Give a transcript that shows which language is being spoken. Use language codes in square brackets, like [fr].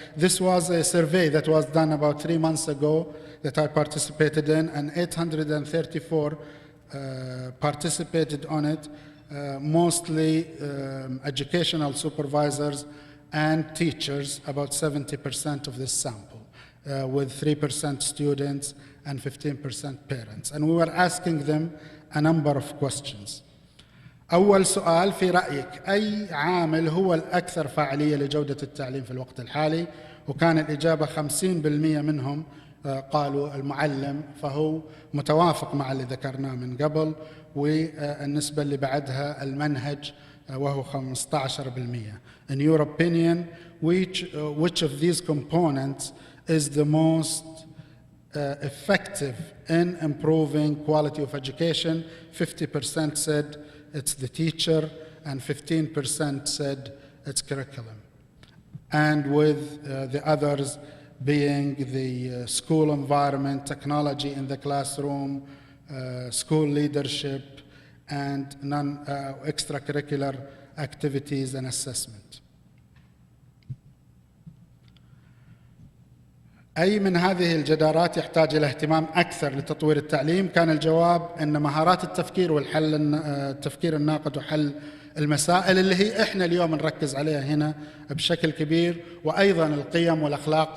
[en] This was a survey that was done about 3 months ago that I participated in, and 834 participated on it, mostly educational supervisors and teachers, about 70% of this sample, with 3% students and 15% parents. And we were asking them a number of questions. [ar] أول سؤال: في رأيك أي عامل هو الأكثر فاعلية لجودة التعليم في الوقت الحالي؟ وكان الإجابة 50% منهم قالوا المعلم، فهو متوافق مع اللي ذكرناه من قبل. والنسبة اللي بعدها المنهج وهو 15%. [en] In your opinion, which of these components is the most effective in improving quality of education? 50% said it's the teacher, and 15% said it's curriculum. And with the others being the school environment, technology in the classroom, school leadership, and extracurricular activities and assessment. [ar] أي من هذه الجدارات يحتاج إلى اهتمام أكثر لتطوير التعليم؟ كان الجواب أن مهارات التفكير التفكير الناقد وحل المسائل، اللي هي إحنا اليوم نركز عليها هنا بشكل كبير، وأيضا القيم والأخلاق.